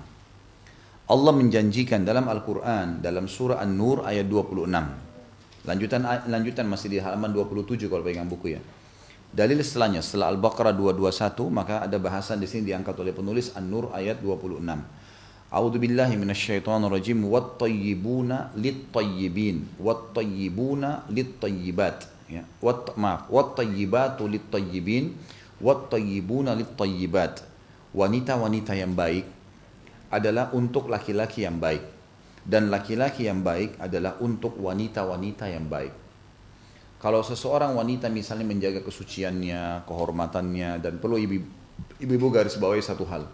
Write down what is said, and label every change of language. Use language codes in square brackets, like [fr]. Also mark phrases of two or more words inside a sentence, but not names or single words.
[id] Allah menjanjikan dalam Al-Quran, dalam surah An-Nur ayat 26. Lanjutan masih di halaman 27 kalau pegang buku ya. Dalil setelahnya, setelah Al-Baqarah 221, maka ada bahasan di sini diangkat oleh penulis An-Nur ayat 26. [ar] أعوذ بالله من الشيطان الرجيم, والطيبون للطيبين، والطيبون للطيبات. Ya, والطيبات للطيبين، والطيبون للطيبات. [id] Wanita-wanita yang baik adalah untuk laki-laki yang baik, dan laki-laki yang baik adalah untuk wanita-wanita yang baik. Kalau seseorang wanita misalnya menjaga kesuciannya, kehormatannya, dan perlu ibu-ibu garis bawahi satu hal.